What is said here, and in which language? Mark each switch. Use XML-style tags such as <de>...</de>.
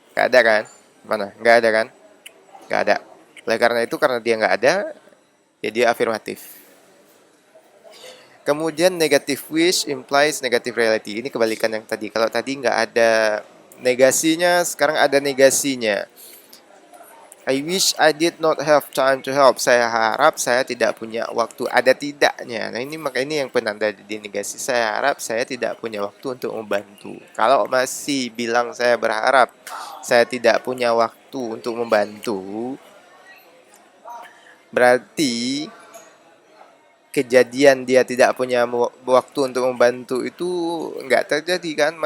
<id>Nggak ada kan? Mana? Nggak ada kan? Nggak ada. Oleh karena itu, karena dia nggak ada, ya dia afirmatif. Kemudian</id> <en>negative wish implies negative reality.</en> <id>Ini kebalikan yang tadi. Kalau tadi nggak ada negasinya, sekarang ada negasinya.</id> <en>I wish I did not have time to help.</en> <id>Saya harap saya tidak punya waktu. Ada tidaknya. Nah ini maka ini yang penanda di negasi. Saya harap saya tidak punya waktu untuk membantu. Kalau masih bilang saya berharap saya tidak punya waktu untuk membantu, berarti kejadian dia tidak punya waktu untuk membantu itu nggak terjadi kan.</id>